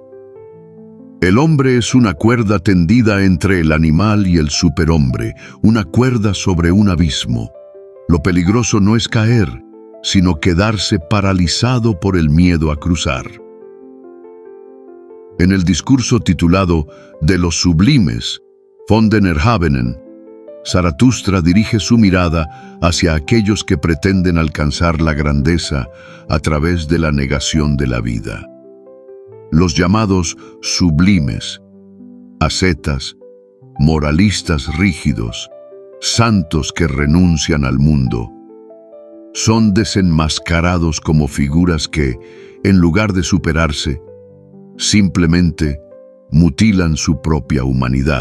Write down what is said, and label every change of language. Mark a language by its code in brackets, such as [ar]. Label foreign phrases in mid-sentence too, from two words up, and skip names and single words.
[es] El hombre es una cuerda tendida entre el animal y el superhombre, una cuerda sobre un abismo. Lo peligroso no es caer, sino quedarse paralizado por el miedo a cruzar. En el discurso titulado De los sublimes, [de] von den Erhabenen, [es] Zaratustra dirige su mirada hacia aquellos que pretenden alcanzar la grandeza a través de la negación de la vida. Los llamados sublimes, ascetas, moralistas rígidos, santos que renuncian al mundo, son desenmascarados como figuras que, en lugar de superarse, simplemente mutilan su propia humanidad.